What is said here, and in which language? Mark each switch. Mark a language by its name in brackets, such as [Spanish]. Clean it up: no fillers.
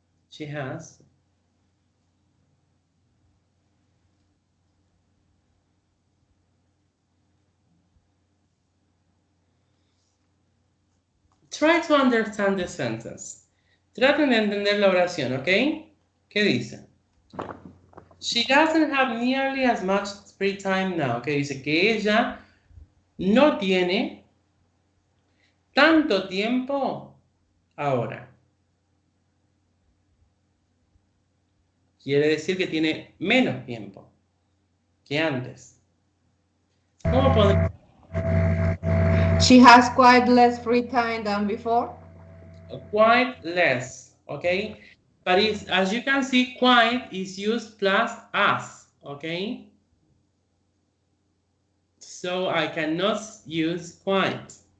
[English] She has. Try to understand the sentence. [Spanish] Traten de entender la oración, ¿ok? ¿Qué dice? [English] She doesn't have nearly as much free time now. [Spanish] Que dice que ella no tiene tanto tiempo ahora. Quiere decir que tiene menos tiempo que antes. ¿Cómo podemos? [English] She has quite less free time than before. Quite less, okay? But it's, as you can see, quite is used plus as, okay? So I cannot use quite.